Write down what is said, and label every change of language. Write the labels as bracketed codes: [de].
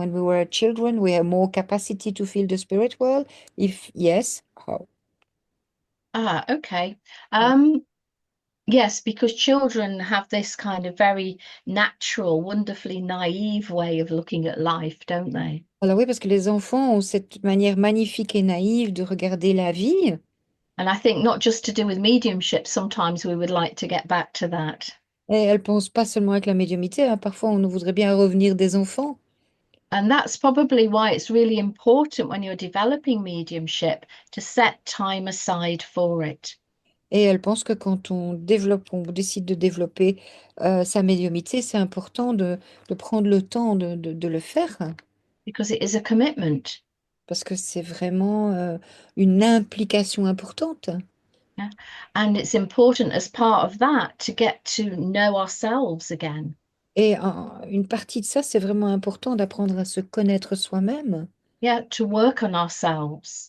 [en] When we were children, we have more capacity to feel the spirit world. If yes, how? Ah, okay. Yes, because children have this kind of very natural, wonderfully naive way of looking at life, don't they? [fr] Alors oui, parce que les enfants ont cette manière magnifique et naïve de regarder la vie. [en] And I think not just to do with mediumship, sometimes we would like to get back to that. [fr] Et elles pensent pas seulement avec la médiumnité, hein. Parfois, on nous voudrait bien revenir des enfants. [en] And that's probably why it's really important when you're developing mediumship to set time aside for it. [fr] Et elles pensent que quand on développe, on décide de développer sa médiumnité, c'est important de prendre le temps de le faire, [en] Because it is a commitment. [fr] parce que c'est vraiment une implication importante. [en] Yeah? And it's important as part of that to get to know ourselves again. [fr] Et une partie de ça, c'est vraiment important d'apprendre à se connaître soi-même, [en] Yeah, to work on ourselves